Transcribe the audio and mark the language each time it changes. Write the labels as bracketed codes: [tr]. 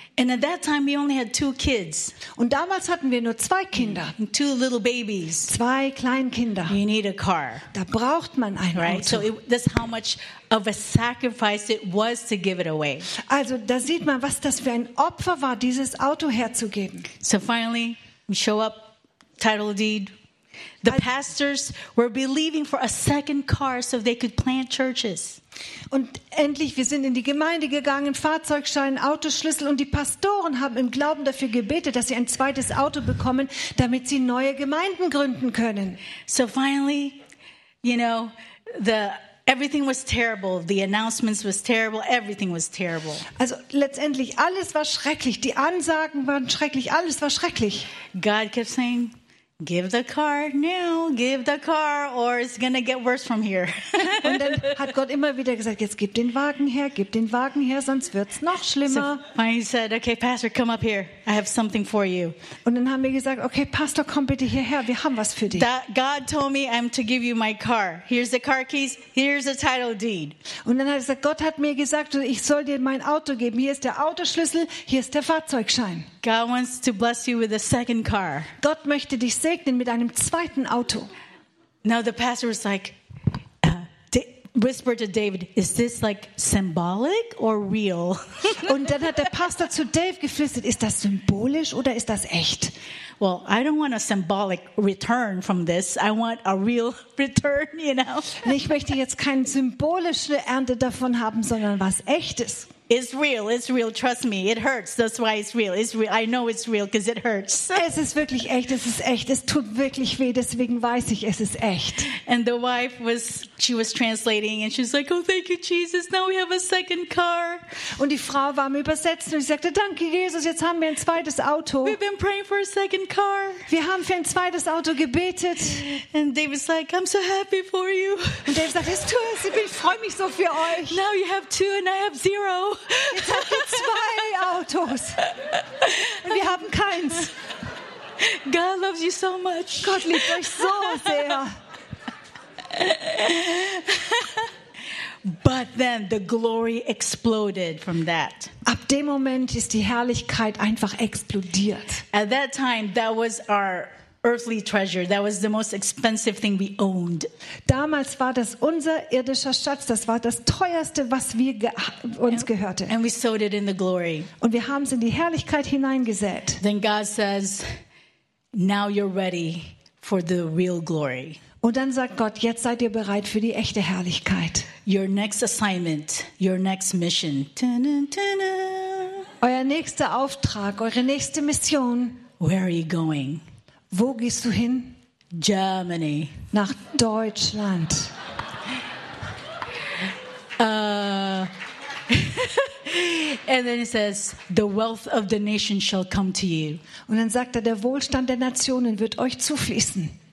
[en] And at that time we only had two kids. [de] Und damals hatten wir nur zwei Kinder. [en] And two little babies. [de] Zwei Kleinkinder. [en] You need a car. [de] Da braucht man ein [en] right? [de] Auto. [en] So that's how much of a sacrifice it was to give it away. [de] Also, da sieht man, was das für ein Opfer war, dieses Auto herzugeben. [en] So finally, we show up, title deed. The pastors were believing for a second car so they could plant churches. [de] Und endlich, wir sind in die Gemeinde gegangen, Fahrzeugschein, Autoschlüssel, und die Pastoren haben im Glauben dafür gebetet, dass sie ein zweites Auto bekommen, damit sie neue Gemeinden gründen können. [en] So finally, you know, everything was terrible. The announcements was terrible. Everything was terrible. [de] Also letztendlich, alles war schrecklich. Die Ansagen waren schrecklich. Alles war schrecklich. [en] God kept saying, give the car now, give the car, or it's gonna get worse from here. [de] Und dann hat Gott immer wieder gesagt, jetzt gib den Wagen her, sonst wird's noch schlimmer. [en] So, he said, okay, Pastor, come up here. I have something for you. [de] Und dann haben wir gesagt, okay, Pastor, komm bitte hierher, wir haben was für dich. [en] That God told me I'm to give you my car. Here's the car keys, here's the title deed. [de] Und dann hat er gesagt, Gott hat mir gesagt, ich soll dir mein Auto geben. Hier ist der Autoschlüssel, hier ist der Fahrzeugschein. [en] God wants to bless you with a second car. [de] Gott möchte dich segnen mit einem zweiten Auto. [en] Now the pastor was like, whispered to David, is this like symbolic or real? [de] Und dann hat der Pastor zu Dave geflüstert, ist das symbolisch oder ist das echt? [en] Well, I don't want a symbolic return from this. I want a real return, you know. [de] Ich möchte jetzt keine symbolische Ernte davon haben, sondern was Echtes. [en] It's real, trust me, it hurts, that's why it's real, I know it's real, because it hurts. [de] Es ist wirklich echt, es ist echt, es tut wirklich weh, deswegen weiß ich, es ist echt. [en] And the wife was, she was translating, and she was like, oh, thank you, Jesus, now we have a second car. [de] Und die Frau war am Übersetzen, und sie sagte, danke, Jesus, jetzt haben wir ein zweites Auto. [en] We've been praying for a second car. [de] Wir haben für ein zweites Auto gebetet. [en] And David's like, I'm so happy for you. [de] Und David sagt, es tut es, ich freue mich so für euch. [en] Now you have two, and I have zero. [de] Jetzt habt ihr zwei Autos und wir haben keins. [en] God loves you so much. [de] Gott liebt euch so sehr. [en] But then the glory exploded from that. [de] Ab dem Moment ist die Herrlichkeit einfach explodiert. [en] At that time, that was our earthly treasure. That was the most expensive thing we owned. [de] Damals war das unser irdischer Schatz. Das war das teuerste, was wir uns gehörte. [en] And we sowed it in the glory. [de] Und wir haben es in die Herrlichkeit hineingesät. [en] Then God says, "Now you're ready for the real glory." [de] Und dann sagt Gott, jetzt seid ihr bereit für die echte Herrlichkeit. [en] Your next assignment, your next mission. Ta-na-ta-na. [de] Euer nächster Auftrag, eure nächste Mission. [en] Where are you going? [de] Wo gehst du hin? [en] Germany. [de] Nach Deutschland. [en] And then it says, the wealth of the nation shall come to you. [de] Und dann sagt er, der Wohlstand der Nationen wird euch zufließen.